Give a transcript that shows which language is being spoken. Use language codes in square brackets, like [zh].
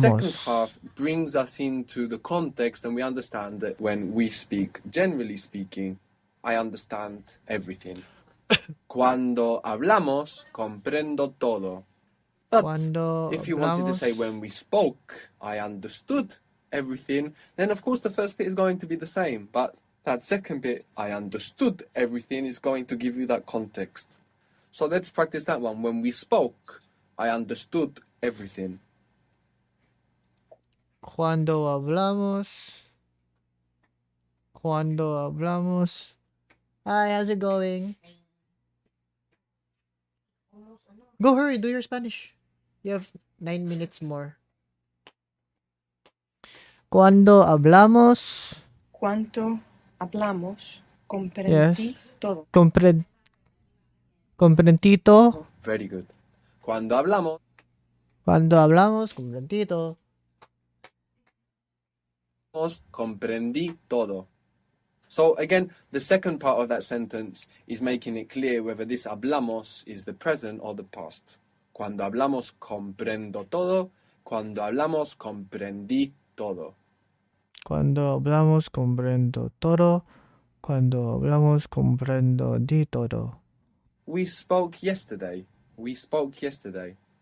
[en] second half brings us into the context and we understand that when we speak, generally speaking, I understand everything. [es] Cuando hablamos, comprendo todo. [en] But [es] Cuando [en] if you wanted to [es] hablamos- [en] say when we spoke, I understood everything, then of course the first bit is going to be the same. But that second bit, I understood everything, is going to give you that context. So let's practice that one. When we spoke, I understood everything. [es] Cuando hablamos. Cuando hablamos. [en] Hi, how's it going? Go, hurry, do your Spanish. You have 9 minutes more. [es] Cuando hablamos. Cuando hablamos, comprendí todo. Comprendito. [en] Very good. [es] Cuando hablamos, Cuando hablamos, comprendito. comprendí todo. [en] So again, the second part of that sentence is making it clear whether this hablamos is the present or the past. [es] Cuando hablamos, comprendo todo. Cuando hablamos, comprendí todo. Cuando hablamos, comprendo todo. Cuando hablamos, comprendo di todo. [en] We spoke yesterday. We spoke yesterday.